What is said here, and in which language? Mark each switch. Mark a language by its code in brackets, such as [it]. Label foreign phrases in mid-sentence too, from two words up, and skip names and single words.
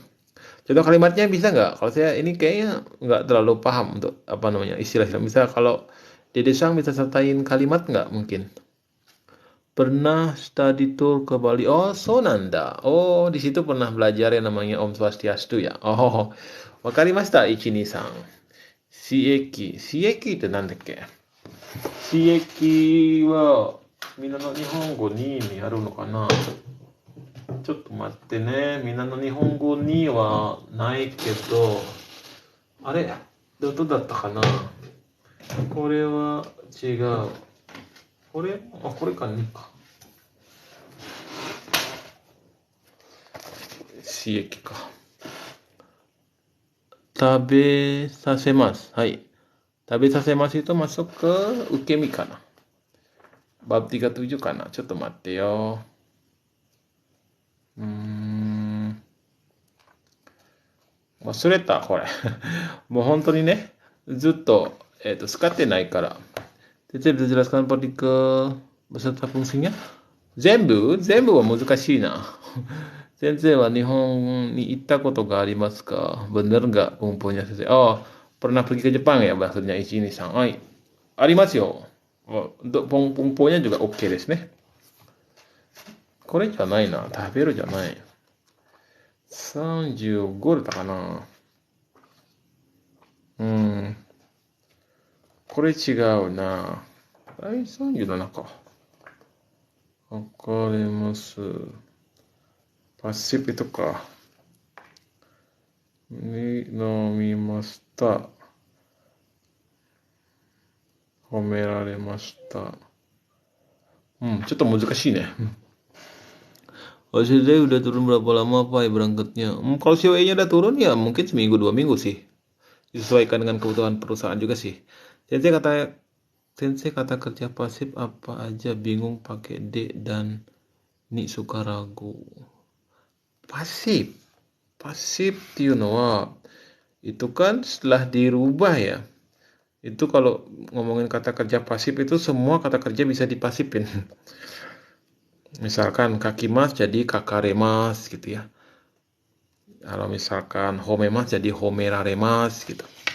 [id] Contoh kalimatnya bisa nggak? Kalau saya ini kayaknya nggak terlalu paham untuk apa namanya istilah-istilah. Misal kalau Dede Sang bisa sertain kalimat nggak mungkin? Pernah study tour ke Bali. [ja] Oh, そうなんだ. [id] Oh, di situ pernah belajar yang namanya Om Swastiastu ya. [ja] Oh, wakarimashita, Ichini-san. Shieki. Shieki itu nandakke? 使役はみんなの日本語にあるのかな? ちょっと待ってね。みんなの日本語にはないけど、あれどうだったかな？これは違う。これか2か。刺激か。食べさせます。はい。 [id] 食べさせます itu masuk ke ukemi kana. Bab 37 kana. [ja] ちょっと待ってよ。忘れた、これ。もう本当にね、ずっと、使ってないから。 [id] Tetep dijelaskan partikel beserta fungsinya. [ja] 全部は難しいな。先生は日本に行ったことがありますか? [id] Bener nggak pengumpulannya sensei? Oh, pernah pergi ke Jepang ya maksudnya Ichini-san. Oh, [ja] ありますよ. [id] Untuk pengumpulannya juga oke [ja] ですね. これじゃないな。食べるじゃない。35だったかな。これ違うな。37か。わかります。パシフィとか。飲みました。褒められました。ちょっと難しいね。 [id] Kalau udah turun berapa lama Pak ya berangkatnya? Kalau COE-nya udah turun ya mungkin seminggu 2 minggu sih. Disesuaikan dengan kebutuhan perusahaan juga sih. Sensei kata kerja pasif apa aja, bingung pakai D dan Ni suka ragu. Pasif っていうのは itu kan setelah dirubah ya. Itu kalau ngomongin kata kerja pasif itu semua kata kerja bisa dipasifin. Misalkan kakimas jadi kakaremas gitu ya. Kalau misalkan homemas jadi homeraremas gitu.